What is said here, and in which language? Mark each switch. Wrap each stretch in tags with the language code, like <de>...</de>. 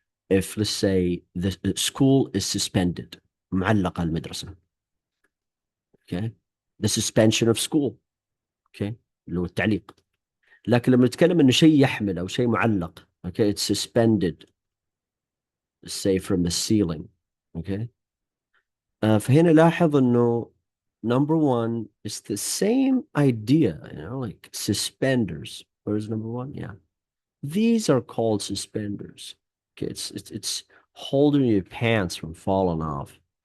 <en>If, let's say, the school is suspended,</en> <ar>معلقة المدرسة.</ar> <en>Okay, the suspension of school.</en> <ar>Okay, اللي هو التعليق. لكن لما نتكلم انه شيء يحمل او شيء معلق,</ar> <en>okay, it's suspended. say from the ceiling. Okay.</en> <ar>فهنا لاحظ إنه</ar> <en>number one is the same idea, like suspenders. Where's number one? Yeah. These are called suspenders. Okay, it's holding your pants from falling off.</en>